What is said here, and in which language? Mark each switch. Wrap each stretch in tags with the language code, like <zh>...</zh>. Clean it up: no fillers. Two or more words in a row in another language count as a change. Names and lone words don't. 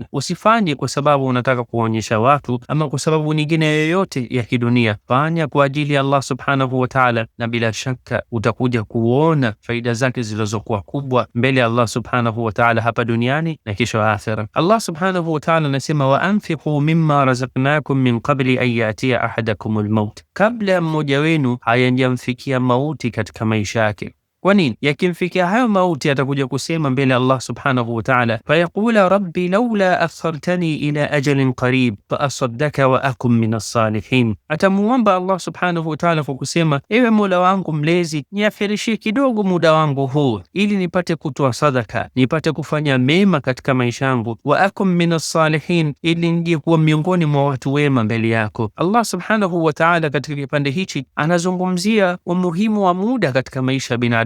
<sw>Usifanye kwa sababu unataka kuonyesha watu ama kwa sababu nyingine yoyote ya kidunia. Fanya kwa ajili ya Allah</sw> <ar>سبحانه وتعالى,</ar> <sw>na bila shaka utakuja kuona faida zake zilizokuwa kubwa mbele ya Allah</sw> <ar>سبحانه وتعالى</ar> <sw>hapa duniani na kesho akhira. Allah</sw> <ar>سبحانه وتعالى</ar> <sw>anasema,</sw> <ar>وأنفقوا مما رزقناكم من قبل أن يأتي أحدكم الموت,</ar> <sw>kabla ya mmoja wenu hayajamfikia mauti katika maisha yake. Kwa nini? Yakimfikia hayo mauti atakuja kusema mbele Allah</sw> <ar>سبحانه وتعالى فيقول رب لولا أخرتني إلى أجل قريب فأصدق وأكن من الصالحين.</ar> <sw>Atamuomba Allah</sw> <ar>سبحانه وتعالى</ar> <sw>kwa kusema, ewe Mola wangu mlezi, niakhirishie kidogo muda wangu huu ili nipate kutoa sadaka, nipate kufanya mema katika maisha yangu,</sw> <ar>وأكن من الصالحين,</ar> <sw>ili nije kuwa miongoni mwa watu wema mbele yako. Allah</sw> <ar>سبحانه وتعالى</ar> <sw>katika kipande hichi anazungumzia umuhimu wa muda katika maisha ya binadamu.</sw>